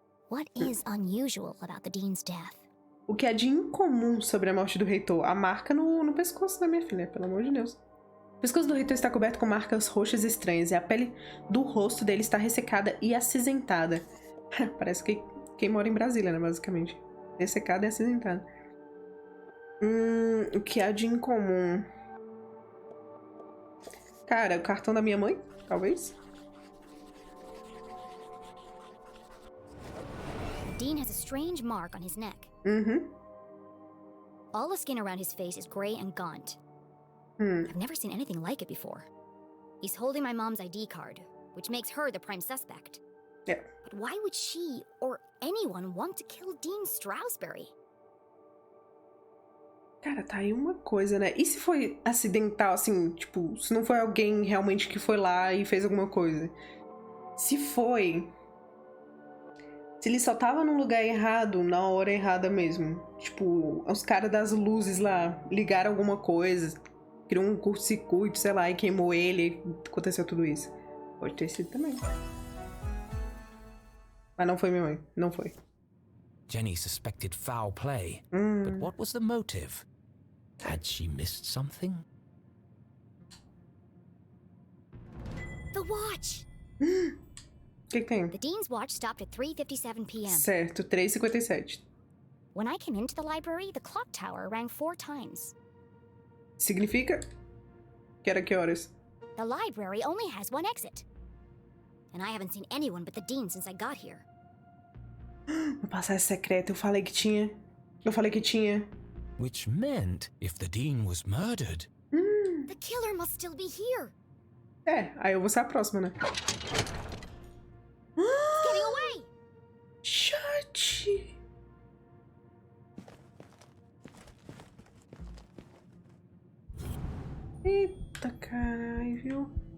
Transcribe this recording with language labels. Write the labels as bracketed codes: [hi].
[en] What is unusual about the Dean's death? [pt] O que é de incomum sobre a morte do reitor? A marca no pescoço da minha filha, pelo amor de Deus. O pescoço do reitor está coberto com marcas roxas estranhas e a pele do rosto dele está ressecada e acinzentada. Parece que quem mora em Brasília, né, basicamente. Ressecada e acinzentada. O que há de incomum? Cara, o cartão da minha mãe? Talvez? [en] The Dean has a strange mark on his neck. All the skin around his face is gray and gaunt. I've never seen anything like it before. He's holding my mom's ID card, which makes her the prime suspect. Yeah. But why would she or anyone want to kill Dean Strasberry? [pt] Cara, tá aí uma coisa, né? E se foi acidental, assim, tipo, se não foi alguém realmente que foi lá e fez alguma coisa? Se foi... Se ele só tava no lugar errado, na hora errada mesmo. Tipo, os caras das luzes lá ligaram alguma coisa, criou um curto-circuito, sei lá, e queimou ele, e aconteceu tudo isso. Pode ter sido também. Mas não foi minha mãe, não foi. [en] Jenny suspected foul play, but what was the motive? Had she missed something? The watch! [pt] O que tem? [en] The Dean's watch stopped at 3:57 p.m. [pt] Certo, 3h57. [en] When I came into the library, the clock tower rang 4 times. [pt] Significa? Que era que horas? [en] The library only has one exit. And I haven't seen anyone but the dean since I got here. [pt] Uma passagem secreta. Eu falei que tinha. Eu falei que tinha. [en] Which meant if the dean was murdered... The killer must still be here. [pt] É, aí eu vou ser a próxima, né? [en] It's getting away. [pt] Chat! Eita, caralho, viu?